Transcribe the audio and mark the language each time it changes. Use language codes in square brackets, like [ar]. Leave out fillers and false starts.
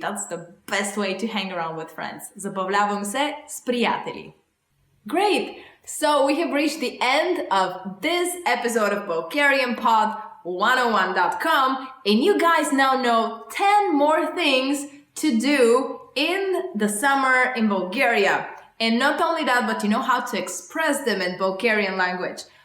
[en] That's the best way to hang around with friends. [bg] Забавлявам се с приятели. [en] Great! So we have reached the end of this episode of Bulgarian Pod classmate.101.com, and you guys now know 10 more things to do in the summer in Bulgaria. And not only that, but you know how to express them in Bulgarian language.